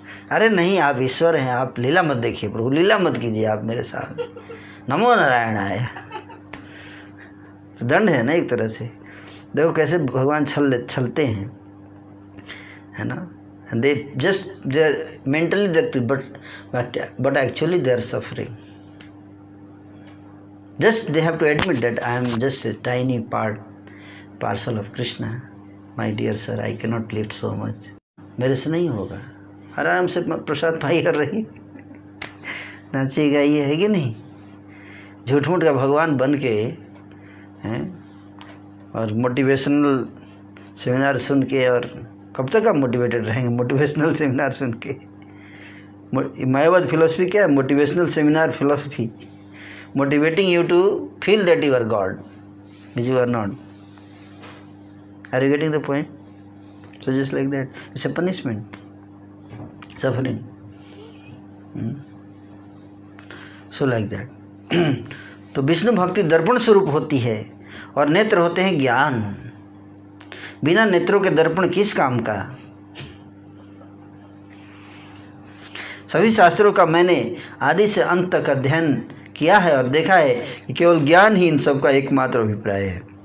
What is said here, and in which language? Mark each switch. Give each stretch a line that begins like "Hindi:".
Hindi: अरे नहीं, आप ईश्वर हैं, आप लीला मत देखिए प्रभु, लीला मत कीजिए आप मेरे साथ। नमो नारायणाय। दंड है ना एक तरह से। देखो कैसे भगवान छलते हैं, है ना।
English: They just they are mentally there, but actually they are suffering. Just they have to admit that I am just a tiny parcel of Krishna. My dear sir, I cannot lift so much.
Hindi: मेरे से नहीं होगा। आराम से प्रसाद पाई कर रही, नाची गाई है कि नहीं। झूठ मूठ का भगवान बन के हैं, और मोटिवेशनल सेमिनार सुन के, और कब तक आप मोटिवेटेड रहेंगे मोटिवेशनल सेमिनार सुन के? मायावाद फिलोसफी क्या है? Motivational seminar philosophy,
English: motivating you to feel that you are God, which you are not. Are you getting the point? So just like that, it's a punishment, suffering. So like that.
Hindi: तो विष्णु भक्ति दर्पण स्वरूप होती है, और नेत्र होते हैं ज्ञान। बिना नेत्रों के दर्पण किस काम का? सभी शास्त्रों का मैंने आदि से अंत तक अध्ययन किया है और देखा है कि केवल ज्ञान ही इन सब का एकमात्र अभिप्राय है।